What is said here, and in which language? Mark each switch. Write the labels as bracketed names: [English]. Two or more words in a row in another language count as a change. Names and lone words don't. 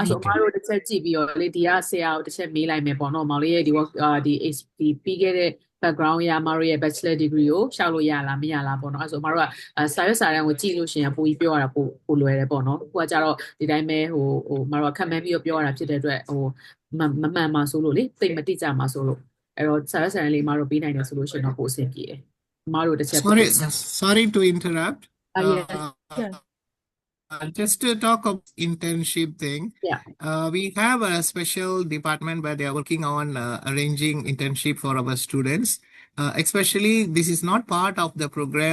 [Burmese] အဲ့ဆိုအမတို့တစ်ချက်ကြည့်ပြီးတော့လေဒီကဆရာကိုတစ်ချက်မေးလိုက်မယ်ပေါ့နော်မောင်လေးရဲ့ဒီပြီးခဲ့တဲ့ background ရအမတို့ရဲ့ [English] bachelor degree [Burmese] ကိုရှောက်လို့ရလားမရလားပေါ့နော်အဲ့ဆိုအမတို့ကစာရွက်စာတမ်းကိုကြည့်လို့ရှိရင်ပိုပြီးပြောရတာပိုလွယ်တယ်ပေါ့နော်ကိုကကြတော့ဒီတိုင်းပဲအမတို့ကခံမှန်းပြီးတော့ပြောရတာဖြစ်တဲ့အတွက်မမှန်မှာဆိုလို့လေသိမတိကြမှာဆိုလို့အဲ့တော့စာရွက်စာတမ်းလေးအမတို့ပေးနိုင်တယ်ဆိုလို့ရှိရင်တော့ပိုအဆင်ပြေတယ်အမတို့တစ်ချက် [English] Sorry to interrupt. Yeah. Just to talk of internship thing, Yeah. We have a special department where they are working on arranging internship for our students. Especially this is not part of the program.